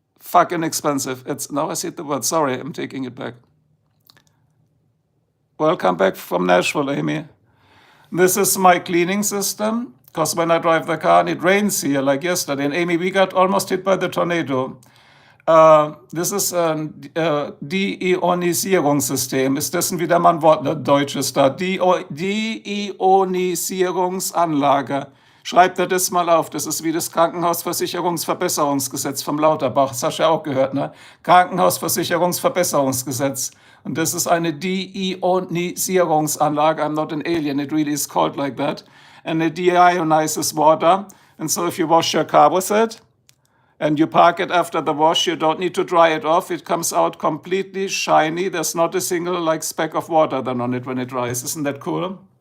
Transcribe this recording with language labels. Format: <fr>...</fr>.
<en>Fucking expensive. Now I see the word. Sorry, I'm taking it back. Welcome back from Nashville, Amy. This is my cleaning system, because when I drive the car and it rains here, like yesterday, and Amy, we got almost hit by the tornado. This is</en> <de>ein Deionisierungssystem. Ist dessen wieder mal ein Wort, ne? Deutsches da. Deionisierungsanlage. Schreibt er das mal auf. Das ist wie das Krankenhausversicherungsverbesserungsgesetz vom Lauterbach. Das hast du ja auch gehört, ne? Krankenhausversicherungsverbesserungsgesetz. Und das ist eine Deionisierungsanlage.</de> <en>I'm not an alien. It really is called like that. And it deionizes water. And so if you wash your car with it, and you park it after the wash, you don't need to dry it off. It comes out completely shiny. There's not a single speck of water then on it when it dries. Isn't that cool?</en>